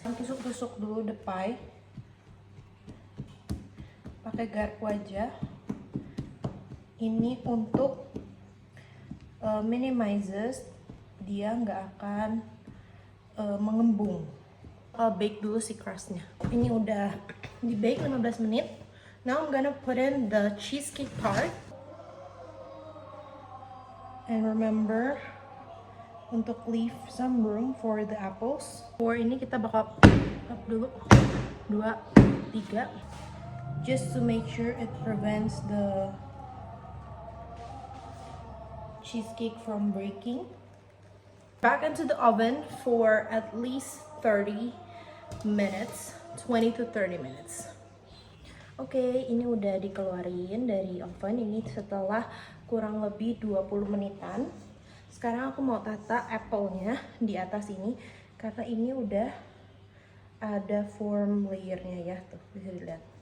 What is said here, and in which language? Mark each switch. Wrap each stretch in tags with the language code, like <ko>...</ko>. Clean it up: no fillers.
<id>Tusuk-tusuk dulu</id> <en>the pie.</en> <id>Pakai garpu aja. Ini untuk minimizes dia nggak akan mengembung. Bake dulu si crustnya. Ini udah di bake 15 menit.</id> <en>Now I'm gonna put in the cheesecake part. And remember</en> <id>untuk</id> <en>leave some room for the apples.</en> <id>For ini kita bakal up dulu</id> <en>2, 3, just to make sure it prevents the cheesecake from breaking. Back into the oven for at least 30 minutes, 20 to 30 minutes.</en> <id>Oke, ini udah dikeluarin dari oven ini setelah kurang lebih 20 menitan. Sekarang aku mau tata apple-nya di atas ini karena ini udah ada form layernya ya, tuh bisa dilihat.</id>